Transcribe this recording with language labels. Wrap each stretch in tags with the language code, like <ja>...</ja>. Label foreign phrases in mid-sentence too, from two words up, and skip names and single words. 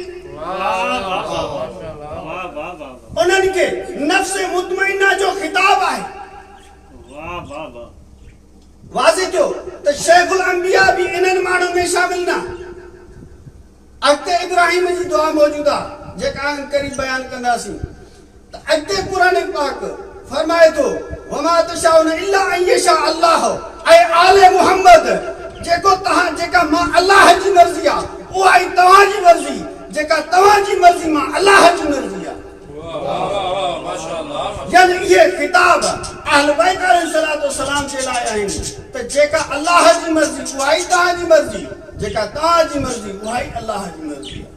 <sd>उन्हनि खे नफ्स मुतमइना जो खिताब आहे। वाज़े थियो त शेखुल अंबिया भी इन्हनि माण्हुनि में शामिल न। अॻिते इब्राहिम जी दुआ मौजूद आहे जेका करीब बयान कंदासीं। त अॻिते क़ुरान पाक फरमाए थो</sd> <ar>وما تشاؤون إلا أن يشاء الله,</ar> <sd>ऐ आले मुहम्मद जेको तव्हां जेका मां अल्लाह जी मर्ज़ी आहे उहा ई तव्हां जी मर्ज़ी, जेका तव्हां जी मर्ज़ी मां अल्लाह जी मर्ज़ी आहे। यानी ये खिताब अहल बैत अलैहिस्सलाम जे लाइ आहिनि त जेका अल्लाह जी मर्ज़ी उहा ई तव्हां जी मर्ज़ी, जेका तव्हां जी मर्ज़ी उहा ई अल्लाह जी मर्ज़ी आहे।</sd>